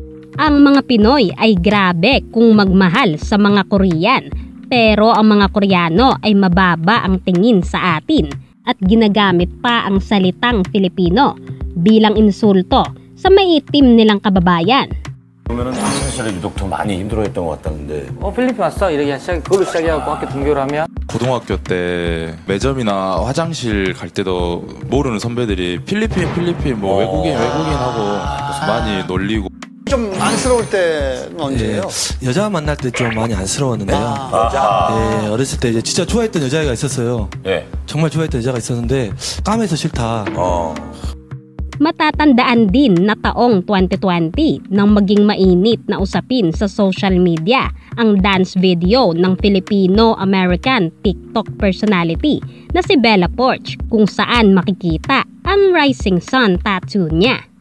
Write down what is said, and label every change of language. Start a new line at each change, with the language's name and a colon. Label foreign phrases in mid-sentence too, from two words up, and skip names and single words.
Filipino: Ang mga Pinoy ay grabe kung magmahal sa mga Korean, pero ang mga Koreano ay mababa ang tingin sa atin at ginagamit pa ang salitang Filipino bilang insulto sa maitim nilang kababayan.
Korean: 그러면은 사실은 유독 더 많이 힘들어했던 것 같다는데. 필리핀 왔어? 이렇게 그걸로 시작해갖고 학교 등교를 하면? 고등학교 때 매점이나 화장실 갈 때도 모르는 선배들이 필리핀 뭐 외국인 하고 많이 놀리고. 좀 안쓰러울 때는 언제예요? 네, 여자 만날 때 좀 많이 안쓰러웠는데요. 네, 어렸을 때 이제 진짜 좋아했던 여자애가 있었어요. 네. 정말 좋아했던 여자가 있었는데 까매서 싫다.
Filipino: Matatandaan din na taong 2020 nang maging mainit na usapin sa
English: social media
Filipino: ang
English: dance video
Filipino: ng
English: Filipino-American TikTok personality
Filipino: na si Bella Poarch kung saan makikita ang Rising Sun tattoo niya.